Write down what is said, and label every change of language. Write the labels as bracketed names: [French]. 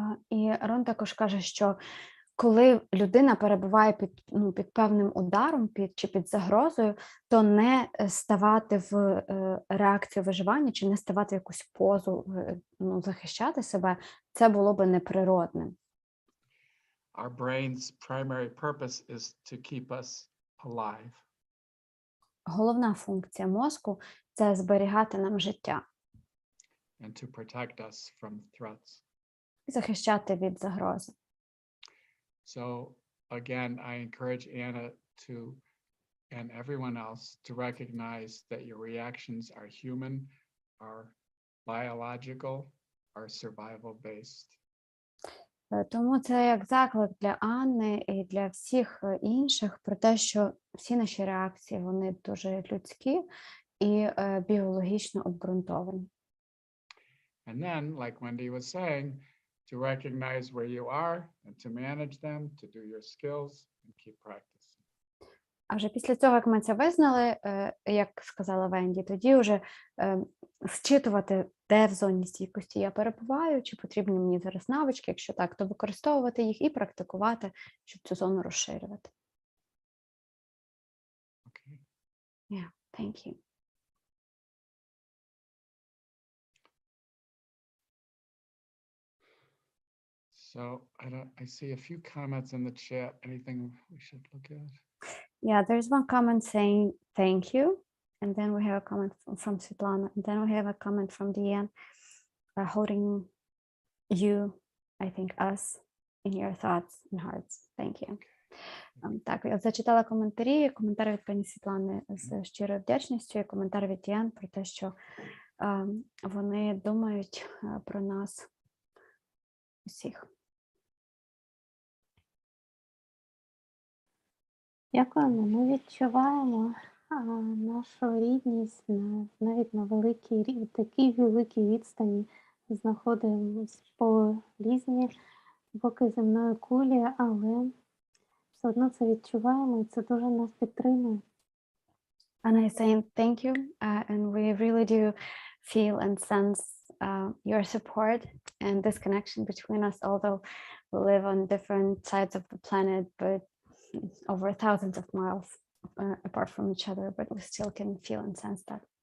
[Ukrainian] І Рон також каже, що коли людина перебуває під певним ударом чи під загрозою, то не ставати в реакцію виживання, чи не ставати в якусь позу, захищати себе, це було би неприродним. [English] Our brain's primary purpose is to keep us alive. [Ukrainian] Головна функція мозку – це зберігати нам життя. [English] And to protect us from threats. [Ukrainian] І захищати від загрози. [English] So again, I encourage Anna to, and everyone else, to recognize that your reactions are human, are biological, are survival-based. [Ukrainian] Тому це як заклик для Анни і для всіх інших про те, що всі наші реакції, вони дуже людські і біологічно обґрунтовані. [English] And then, like Wendy was saying, to recognize where you are and to manage them, to do your skills and keep practicing. [Ukrainian] А вже після цього, як ми це визнали, як сказала Венді, тоді вже зчитувати, де в зоні стійкості я перебуваю, чи потрібні мені зараз навички, якщо так, то використовувати їх і практикувати, щоб цю зону розширювати. [English] Okay. Yeah, thank you. So I see a few comments in the chat. Anything we should look at? Yeah, there's one comment saying thank you, and then we have a comment from Svetlana, and then we have a comment from Deanne, holding you, I think us, in your thoughts and hearts. Thank you. [Ukrainian] Так, я зачитала коментарі. Коментар від пані Світлани з щирою вдячністю і коментар від Діан про те, що вони думають про нас усіх. Дякуємо. Ми відчуваємо нашу рідність навіть на такій великій відстані. Знаходимося по різні боки земної кулі, але все одно це відчуваємо, і це дуже нас підтримує. [English] And I say thank you, and we really do feel and sense your support and this connection between us, although we live on different sides of the planet, but over thousands of miles apart from each other, but we still can feel and sense that.